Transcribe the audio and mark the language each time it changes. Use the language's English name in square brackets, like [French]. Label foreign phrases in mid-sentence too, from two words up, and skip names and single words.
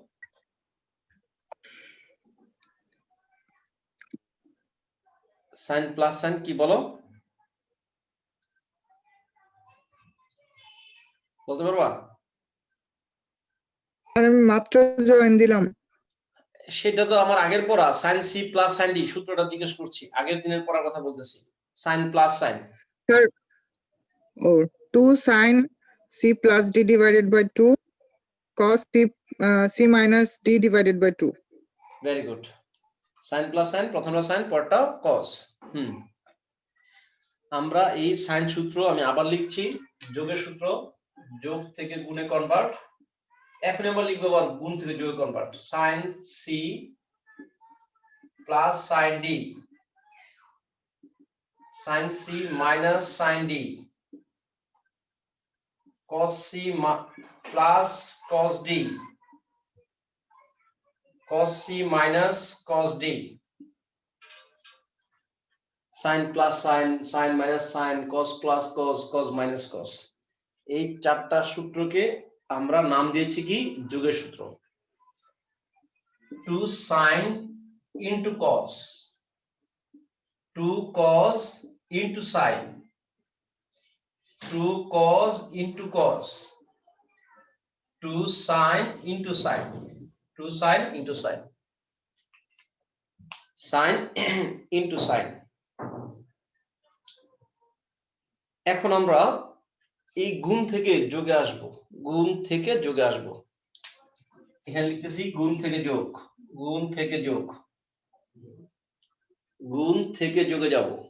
[English] sine plus sine [Bangla] কি বলো, বলতে পারবা? আমি মাত্র জয়েন দিলাম। সেটা তো আমার আগের পড়া, [English] sine c plus sine d, [Bangla] সূত্রটা জিজ্ঞেস করছি, আগের দিনের পড়ার কথা বলতেছি। [English] sine plus sine, sir o 2 sin c plus d divided by 2 cos c minus d divided by 2. very good. sine plus sine, [Bangla] প্রথমটা সাইন পরটা কস। আমরা এই সাইন সূত্র আমি আবার লিখছি, যোগের সূত্র, যোগ থেকে গুণে কনভার্ট। এখন আমরা লিখবো আবার গুণ থেকে যোগে কনভার্ট। [English] sine c plus sine d, sine c minus sine d, cos c plus cos d, cos c minus cos d, sin plus sin, sin minus sin, cos plus cos, cos minus cos. [Bangla] এই চারটা সূত্রকে আমরা নাম দিয়েছি কি যোগের সূত্র। [English] 2 sin into cos, 2 cos into sin, 2 cos into cos, 2 sin into sin, 2 sin into sin, sin into sin। [Bangla] এখন আমরা এই গুণ থেকে যোগে আসব, গুণ থেকে যোগে আসব। এখানে লিখতেছি গুণ থেকে যোগ, গুণ থেকে যোগ, গুণ থেকে যোগে যাব।